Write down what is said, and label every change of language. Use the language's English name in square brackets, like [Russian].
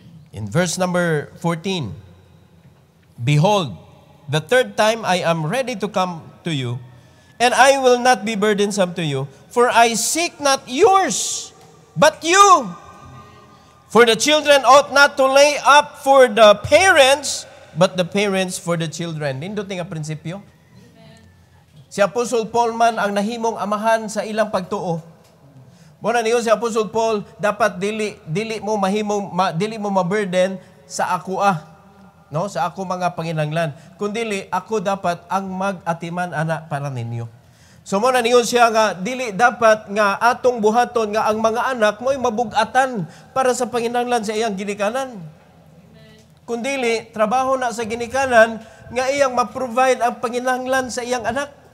[English] In verse number 14, behold, the third time I am ready to come to you, and I will not be burdensome to you, for I seek not yours, but you. For the children ought not to lay up for the parents, but the parents for the children. [Cebuano] Nindot nga prinsipyo. Si Apostle Paul man ang nahimong amahan sa ilang pagtuo. Muna niyo si Apostle Paul, dapat dili mo ma-burden sa ako no, sa ako mga panginahanglan. Kundili ako dapat ang mag-atiman ana para ninyo. So muna niyo siya nga dili dapat nga atong buhaton nga ang mga anak mo'y mabugatan para sa panginahanglan sa iyang ginikanan. Kundili trabaho na sa ginikanan nga iyang ma-provide ang panginahanglan sa iyang anak.